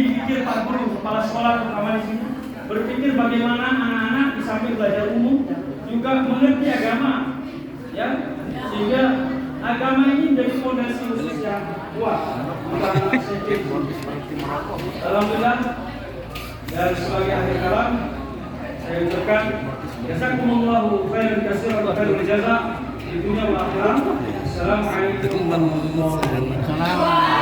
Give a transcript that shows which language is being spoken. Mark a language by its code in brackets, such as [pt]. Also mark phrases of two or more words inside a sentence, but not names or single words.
[id] Pikir Pak Guru kepala sekolah terutama di sini berpikir bagaimana anak-anak di samping belajar umum juga mengerti agama, ya, sehingga agama ini menjadi fondasi khusus yang kuat. Alhamdulillah. Dan sebagai akhir kalam saya ucapkan [ar] جزاكم الله خيرا كثيرا وخير الجزاء [id] di dunia [ar] والآخرة. السلام عليكم ورحمة الله وبركاته.